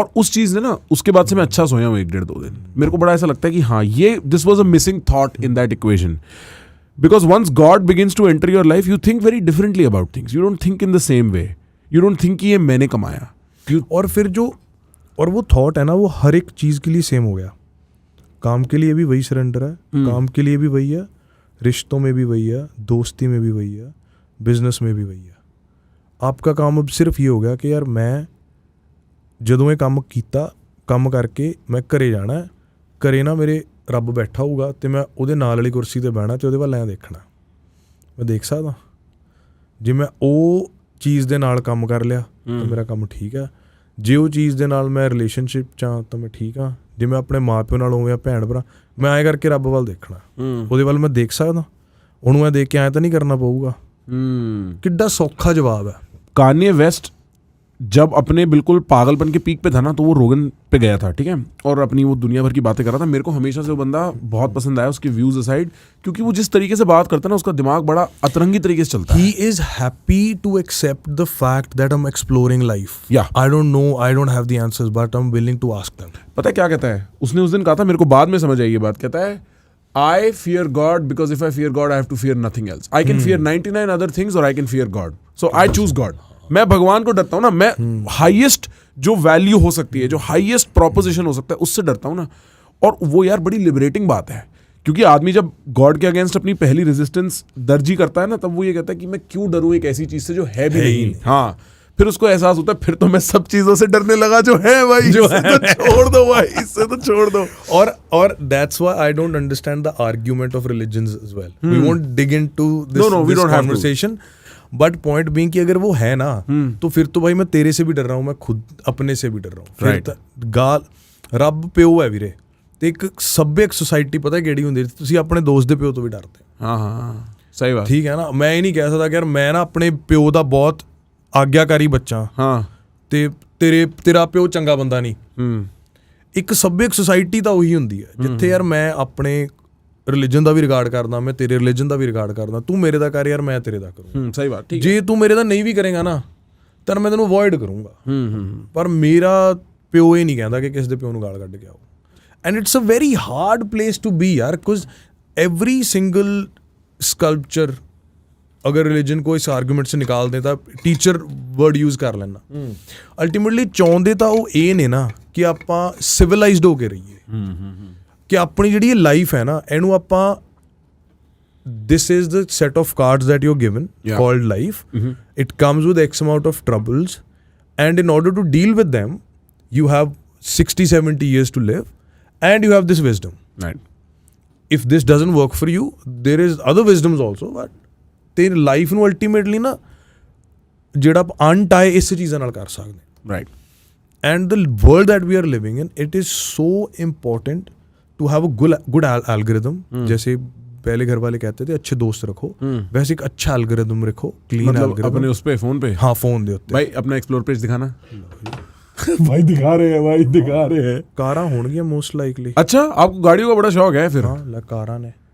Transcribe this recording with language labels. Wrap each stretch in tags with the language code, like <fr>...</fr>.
<hi>और उस चीज़ ने ना, उसके बाद से मैं अच्छा सोया हूँ 1-1.5-2 दिन। मेरे को बड़ा ऐसा लगता है कि हाँ, ये</hi> <en>this was a missing thought in that equation, because once God begins to enter your life, you think very differently about things, you don't think in the same way, you don't think</en> <hi>कि ये मैंने कमाया। और फिर और वो thought है ना, वो हर एक चीज़ के लिए सेम हो गया। काम के लिए भी वही सरेंडर है, काम के लिए भी वही है, रिश्तों में भी वही है, दोस्ती में भी वही है, बिजनेस में भी वही है। आपका काम अब सिर्फ ये हो गया कि यार मैं</hi> <pa>ਜਦੋਂ ਇਹ ਕੰਮ ਕੀਤਾ, ਕੰਮ ਕਰਕੇ ਮੈਂ ਘਰੇ ਜਾਣਾ, ਘਰੇ ਨਾ ਮੇਰੇ ਰੱਬ ਬੈਠਾ ਹੋਊਗਾ ਤੇ ਮੈਂ ਉਹਦੇ ਨਾਲ ਵਾਲੀ ਕੁਰਸੀ ਤੇ ਬਹਿਣਾ ਤੇ ਉਹਦੇ ਵੱਲ ਐਂ ਦੇਖਣਾ, ਮੈਂ ਦੇਖ ਸਕਦਾ ਜੇ ਮੈਂ ਉਹ ਚੀਜ਼ ਦੇ ਨਾਲ ਕੰਮ ਕਰ ਲਿਆ ਤਾਂ ਮੇਰਾ ਕੰਮ ਠੀਕ ਹੈ, ਜੇ ਉਹ ਚੀਜ਼ ਦੇ ਨਾਲ ਮੈਂ ਰਿਲੇਸ਼ਨਸ਼ਿਪ 'ਚ ਹਾਂ ਤਾਂ ਮੈਂ ਠੀਕ ਹਾਂ, ਜੇ ਮੈਂ ਆਪਣੇ ਮਾਂ ਪਿਓ ਨਾਲ ਹੋਵਾਂ, ਭੈਣ ਭਰਾ, ਮੈਂ ਐਂ ਕਰਕੇ ਰੱਬ ਵੱਲ ਦੇਖਣਾ, ਉਹਦੇ ਵੱਲ ਮੈਂ ਦੇਖ ਸਕਦਾ, ਉਹਨੂੰ ਐਂ ਦੇਖ ਕੇ ਐਂ ਤਾਂ ਨਹੀਂ ਕਰਨਾ ਪਊਗਾ। ਕਿੱਡਾ ਸੌਖਾ ਜਵਾਬ ਹੈ।</pa> <hi>कान्ये वेस्ट जब अपने बिल्कुल पागलपन के पीक पे था ना, तो वो रोगन पे गया था, ठीक है, और अपनी वो दुनिया भर की बातें कर रहा था। मेरे को हमेशा से वो बंदा बहुत पसंद आया, उसके व्यूज असाइड, क्योंकि वो जिस तरीके से बात करता है ना, उसका दिमाग बड़ा अतरंगी तरीके से चलता है।</hi> <en>He is happy to accept the fact that I'm exploring life. Yeah. I don't know, I don't have the answers, but I'm willing to ask them.</en> <hi>पता है क्या कहता है उसने उस दिन कहा था, मेरे को बाद में समझ आई ये बात, कहता है</hi> <en>I fear God because if I fear God I have to fear nothing else. I can fear 99 other things or I can fear God. So I choose God.</en> <hi>मैं भगवान को डरता हूँ ना, मैं हाईएस्ट जो वैल्यू हो सकती है, जो हाईएस्ट प्रोपोजिशन हो सकता है, उससे डरता हूँ ना। और वो यार बड़ी लिबरेटिंग बात है, क्योंकि आदमी जब गॉड के अगेंस्ट अपनी पहली रेजिस्टेंस दर्जी करता है ना, तब वो ये कहता है कि मैं क्यों डरूं एक ऐसी चीज से जो है भी नहीं। हाँ, फिर उसको एहसास होता है फिर तो मैं सब चीजों से डरने लगा जो है भाई, जो है तो छोड़ दो भाई, इससे तो छोड़ दो।</hi> <en>और that's why I don't understand the argument of religions as well. We won't dig into this, No, we this don't have to. conversation. But point being</en> <hi>कि अगर वो है ना, तो फिर तो भाई मैं तेरे से भी डर रहा हूँ, मैं खुद अपने से भी डर रहा हूँ।</hi> <en>Right.</en> <pa>ਗਾਲ ਰੱਬ ਪਿਓ ਹੈ ਵੀਰੇ, ਤੇ ਇੱਕ ਸੱਭਿਅਕ ਸੁਸਾਇਟੀ ਪਤਾ ਕਿਹੜੀ ਹੁੰਦੀ, ਤੁਸੀਂ ਆਪਣੇ ਦੋਸਤ ਦੇ ਪਿਓ ਤੋਂ ਵੀ ਡਰਦੇ ਹੋ।</pa> <hi>हाँ हाँ सही बात।</hi> <pa>ਠੀਕ ਹੈ ਨਾ, ਮੈਂ ਇਹ ਨਹੀਂ ਕਹਿ ਸਕਦਾ ਕਿ ਯਾਰ ਮੈਂ ਨਾ ਆਪਣੇ ਪਿਓ ਦਾ ਬਹੁਤ ਆਗਿਆਕਾਰੀ ਬੱਚਾ</pa> <hi>हाँ</hi> <pa>ਤੇ ਤੇਰਾ ਪਿਓ ਚੰਗਾ ਬੰਦਾ ਨਹੀਂ। ਇੱਕ ਸੱਭਿਅਕ ਸੁਸਾਇਟੀ ਤਾਂ ਉਹੀ ਹੁੰਦੀ ਹੈ ਜਿੱਥੇ ਯਾਰ ਮੈਂ ਆਪਣੇ ਰਿਲੀਜਨ ਦਾ ਵੀ ਰਿਗਾਰਡ ਕਰਦਾ, ਮੈਂ ਤੇਰੇ ਰਿਲੀਜਨ ਦਾ ਵੀ ਰਿਗਾਰਡ ਕਰਦਾ, ਤੂੰ ਮੇਰੇ ਦਾ ਕਰ ਯਾਰ ਮੈਂ ਤੇਰੇ ਦਾ ਕਰੂੰ।</pa> <hi>सही बात, ठीक</hi> <pa>ਜੇ ਤੂੰ ਮੇਰੇ ਦਾ ਨਹੀਂ ਵੀ ਕਰੇਗਾ ਨਾ ਤਾਂ ਮੈਂ ਤੈਨੂੰ ਅਵੋਇਡ ਕਰੂੰਗਾ। ਪਰ ਮੇਰਾ ਪਿਓ ਇਹ ਨਹੀਂ ਕਹਿੰਦਾ ਕਿ ਕਿਸੇ ਦੇ ਪਿਓ ਨੂੰ ਗਾਲ ਕੱਢ ਕੇ ਆਓ।</pa> <en>and it's a very hard place to be ਯਾਰ, because every single sculpture</en> <hi>अगर रिलीजन को इस आर्गूमेंट से निकाल दें तो टीचर वर्ड यूज़ कर लेना, अल्टीमेटली</hi> <pa>चाਹੁੰਦੇ ਤਾਂ ਉਹ ਇਹ ਨੇ ਨਾ ਕਿ ਆਪਾਂ ਸਿਵਲਾਈਜ਼ਡ ਹੋ ਕੇ ਰਹੀਏ, ਕਿ ਆਪਣੀ ਜਿਹੜੀ ਇਹ ਲਾਈਫ ਹੈ ਨਾ ਇਹਨੂੰ ਆਪਾਂ</pa> <en>this is the set of cards that you're given called life. It comes with X amount of troubles, and in order to deal with them you have 60-70 years to live, and you have this wisdom. right. If this doesn't work for you, there is other wisdoms also, but</en> <pa>ਤੇ life ਨੂੰ ultimately ਨਾ ਜਿਹੜਾ ਅਨਟਾਈ ਇਸ ਚੀਜ਼ਾਂ ਨਾਲ ਕਰ ਸਕਦੇ।</pa> <en>right. And the world that we are living in, it is so important to have a good algorithm.</en> <hi>जैसे पहले घर वाले कहते थे अच्छे दोस्त रखो, वैसे एक अच्छा एल्गोरिथम रखो, क्लीन मतलब एल्गोरिथम अपने उस पे फोन पे।</hi> <pa>हाँ फोन दे उत्ते</pa> <hi>भाई अपना एक्सप्लोर पेज दिखाना। भाई दिखा रहे हैं, भाई दिखा रहे हैं। कारां होंगी मोस्ट लाइकली। अच्छा आपको गाड़ियों का बड़ा शौक है फिर?</hi> <pa>हाँ कारां ने</pa>